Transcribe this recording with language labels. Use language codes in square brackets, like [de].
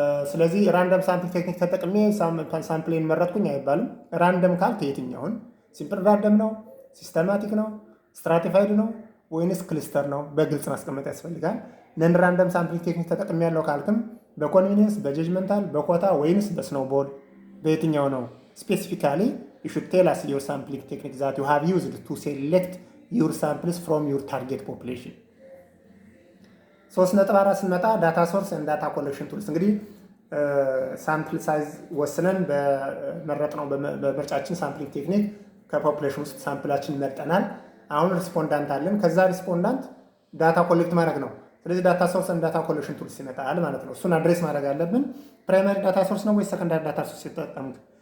[am] ስለዚህ ራንደም ሳምፕሊንግ ቴክኒክ ተጠቅሜ ሳምፕሌን መረጥኩኝ አይባልም። ራንደም ካልክ የትኛውን ሲምፕል ራንደም ነው፣ ሲስተማቲክ ነው፣ ስትራቲፋይድ ነው ወይንስ ክሊስተር ነው በግልጽ ማስቀመጥ ያስፈልጋል። ነን ራንደም ሳምፕሊንግ ቴክኒክ ተጠቅሜ ያለው ካልክም በኮንቪኒየንስ በጀጅመንታል በኮታ ወይንስ በስኖውቦል በየትኛው ነው? [en] ስፔሲፊካሊ you should tell us your sampling technique that you have used to select your samples from your target population. [am] 3.4 ስንመጣ ዳታ ሶርስ እና ዳታ ኮሌክሽን ቱልስ። እንግዲህ ሳምፕል ሳይዝ ወስነን በመረጥነው በምርጫችን ሳምፕሊንግ ቴክኒክ ከፖፑሌሽን ውስጥ ሳምፕላችን መርጠናል። አሁን ሪስፖንዳንት አለን። ከዛ ሪስፖንዳንት ዳታ ኮሌክት ማድረግ ነው። ስለዚህ ዳታ ሶርስ እና ዳታ ኮሌክሽን ቱልስ ይመጣል ማለት ነው። እሱን አድሬስ ማድረግ አለብን። ፕራይመሪ ዳታ ሶርስ ነው ወይስ ሰከንዳሪ ዳታ ሶርስ የተጠቀሙት?